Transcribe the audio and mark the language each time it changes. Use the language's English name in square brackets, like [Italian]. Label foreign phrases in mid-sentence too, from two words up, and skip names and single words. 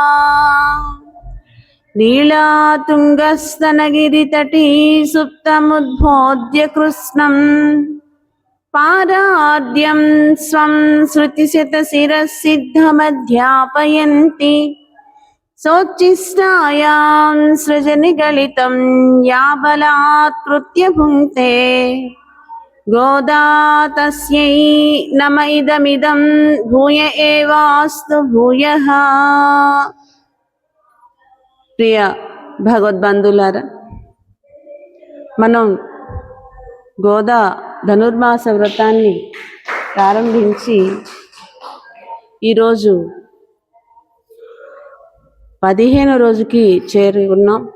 [Sanskrit] लीलातुङ्गस्तनगिरितटी सुप्तमुद्बोध्य कृष्णं पाराद्यं स्वं श्रुतिशतशिरः सिद्धमध्यापयन्ति सोच्छिष्टायां सृजनिगलितं या बलात्कृत्य भुङ्क्ते गोदा तस्यै नम इदमिदं भूय एवास्तु भूयः। [Telugu] ప్రియ భగవద్బంధులారా, మనం గోదా ధనుర్మాస వ్రతాన్ని ప్రారంభించి ఈరోజు 15వ రోజుకి చేరి ఉన్నాం.